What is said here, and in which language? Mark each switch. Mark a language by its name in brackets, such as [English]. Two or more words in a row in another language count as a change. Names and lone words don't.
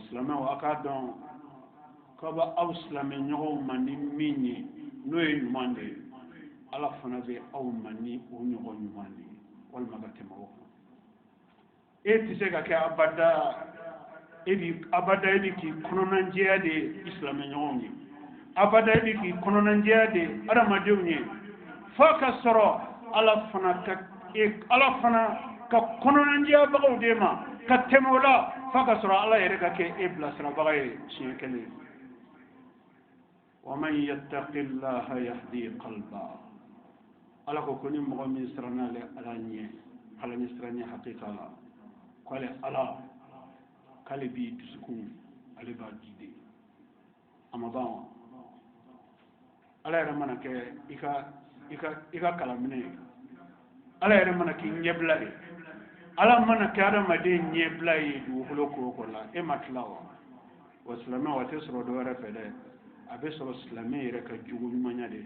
[Bambara] silamɛw a k'a dɔn k'a bɛ aw silamɛ ɲɔgɔnw ma ni min ye n'o ye ɲuman de ye ala fana bɛ aw ma ni o ɲɔgɔn ɲuman de ye walima ka tɛmɛ o kan e tɛ se ka kɛ abada e bɛ k'i kɔnɔnajɛya de silamɛ ɲɔgɔnw ye abada e bɛ k'i kɔnɔnajɛya de adamadenw ye f'a ka sɔrɔ ala fana ka kɔnɔnajɛyabagaw de ma ka tɛmɛ o la f'a ka sɔrɔ ala yɛrɛ ka kɛ e bilasirabaga ye siɲɛ kelen [Arabic] ومن يتق الله يهد قلبه [Bambara] ala ko ni mɔgɔ min siranna ale ala ɲɛ ala ni siranɲɛ hakika la k'ale ala k'ale b'i dusukun ale b'a guider a ma ban wa ala yɛrɛ mana kɛ i ka kalaminɛ ye ala yɛrɛ mana k'i ɲɛbila ye ala mana kɛ adamaden ɲɛbila ye dugukolo ko la e ma tila wa silamɛ wa tɛ sɔrɔ dɔ wɛrɛ fɛ dɛ abe sɔrɔ silamɛ yɛrɛ ka jugu ɲumanya de